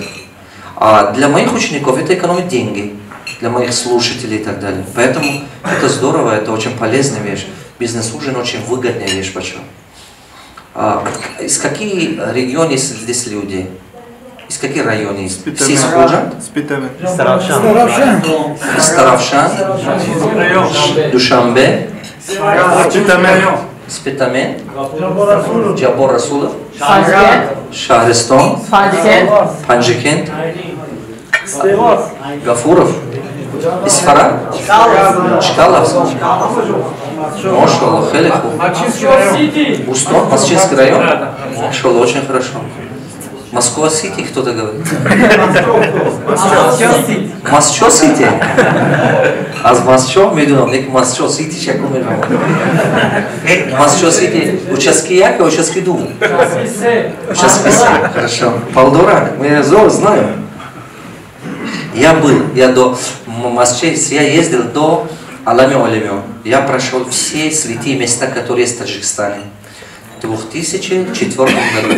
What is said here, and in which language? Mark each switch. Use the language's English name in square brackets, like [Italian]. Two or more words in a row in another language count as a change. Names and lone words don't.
[Russian] А для моих учеников это экономит деньги, для моих слушателей и так далее. Поэтому это здорово, это очень полезная вещь. Бизнес-ужин очень выгодная вещь. Почему? Из каких регионов здесь люди? Из каких районов есть? Все из Худжа? Старовшан. Старовшан. Душанбе. Спитамен. Джабор Расулов. Шахристон. Панджикент. Гафуров. Исфара. Чкалов. Машаллах, Хелиху. Устон, Москвский район. Машаллах, очень хорошо. Москва-Сити, кто-то говорит. Москва-Сити. А с Москва, медуном, не Москва-Сити, [Tajik] чаку медуном. [Russian] Москва-Сити, участки як, участки ду. Участки си, хорошо. Полдора, я знаю. Я был, я до Москвы, я ездил до Алами Олемё. Я прошел все святые места, которые есть в Таджикистане. В 2004 году.